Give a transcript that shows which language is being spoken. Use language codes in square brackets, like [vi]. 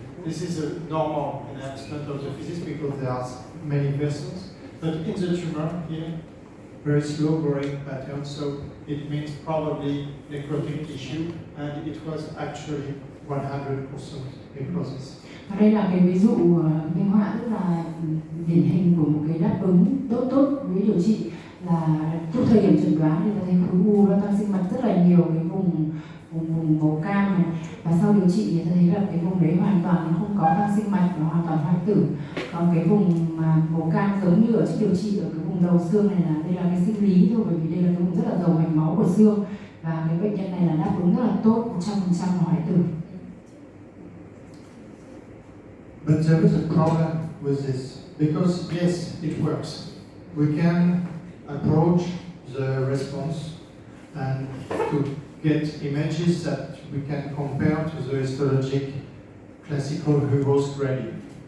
[en] This is a normal enhancement of the physis because there are many vessels. But in the tumor here, very slow growing pattern, so it means probably necrotic tissue, and it was actually 100% necrosis. [vi] Và đây là cái ví dụ minh họa rất là điển hình của một cái đáp ứng tốt với điều trị, là lúc thời điểm chẩn đoán thì ta thấy khối u nó tăng sinh mạch rất là nhiều cái vùng màu cam này, và sau điều trị thì ta thấy là cái vùng đấy hoàn toàn nó không có tăng sinh mạch và hoàn toàn hoại tử. Còn cái vùng màu cam giống như ở trước điều trị ở cái vùng đầu xương này là đây là cái sinh lý thôi, bởi vì đây là cái vùng rất là giàu mạch máu của xương, và cái bệnh nhân này là đáp ứng rất là tốt, 100% hoại tử. [en] But there is a problem with this, because yes, it works. We can approach the response and to get images that we can compare to the histologic classical Hugo's gradient.